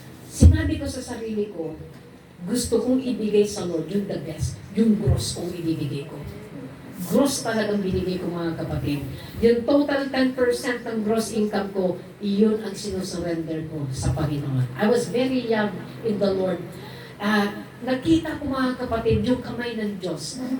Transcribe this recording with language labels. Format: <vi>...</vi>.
<tl>sinabi ko sa sarili ko, gusto kong ibigay sa Lord yung</tl> <en>the best,</en> <tl>yung gross kong ibibigay ko. Gross talagang binigay ko mga kapatid. Yung total 10% ng gross income ko, iyon ang sinusurrender ko sa Panginoon.</tl> <en>I was very young in the Lord.</en> <tl>Nakita ko mga kapatid, yung kamay ng Diyos.</tl>